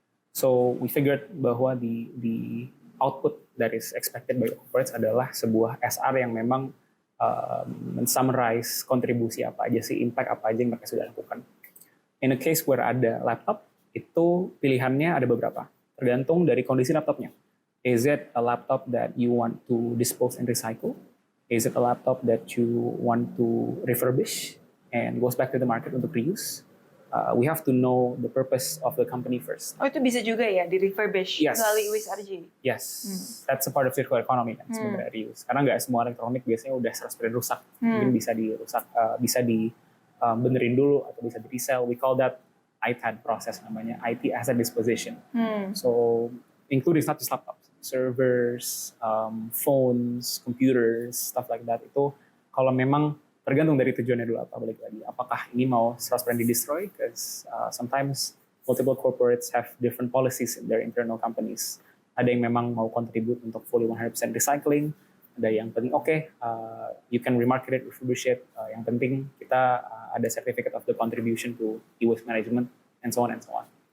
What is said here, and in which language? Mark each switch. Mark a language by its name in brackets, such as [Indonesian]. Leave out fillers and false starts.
[English] So we figured [Indonesian] bahwa [English] the output that is expected by corporates [Indonesian] adalah sebuah SR yang memang men-summarize kontribusi apa aja sih, impact apa aja yang mereka sudah lakukan. [English] In a case where [Indonesian] ada laptop, itu pilihannya ada beberapa, tergantung dari kondisi laptopnya. [English] Is it a laptop that you want to dispose and recycle? Is it a laptop that you want to refurbish and goes back to the market [Indonesian] untuk [English] reuse? We have to know the purpose of the company first. [Indonesian] Oh, itu bisa juga ya di refurbish [English] Yes. [Indonesian] melalui USRJ. [English] Yes, that's a part of circular economy [Indonesian] kan sebenarnya [English] reuse. [Indonesian] Karena nggak semua elektronik biasanya udah 100% rusak, mungkin bisa dirusak, bisa di benerin dulu atau bisa di resell. [English] We call that ITAD process, [Indonesian] namanya [English] IT asset disposition. So including not just laptops, servers, phones, computers, stuff like that. [Indonesian] Itu kalau memang tergantung dari tujuannya dulu apa, balik lagi. Apakah ini mau 100% di-destroy? [English] Because sometimes multiple corporates have different policies in their internal companies. [Indonesian] Ada yang memang mau contribute untuk fully 100% recycling, ada yang penting [English] you can remarket it, refurbish it. [Indonesian] Yang penting kita ada [English] certificate of the contribution to e-waste management, and so on and so on.